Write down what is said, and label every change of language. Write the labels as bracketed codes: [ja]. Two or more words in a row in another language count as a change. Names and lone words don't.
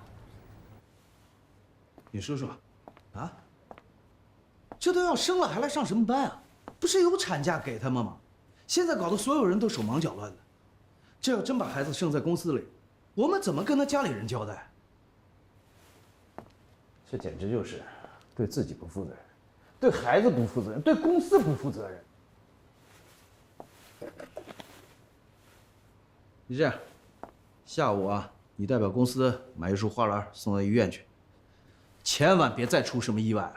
[zh] 你說說，啊？這都要生了，還來上什麼班啊？不是有產假給他們嗎？現在搞得所有人都手忙腳亂的。這要真把孩子生在公司裡，我們怎麼跟他家裡人交代？這簡直就是對自己不負責任，對孩子不負責任，對公司不負責任。你這樣，下午啊，你代表公司買一束花籃送到醫院去，千萬別再出什麼意外了。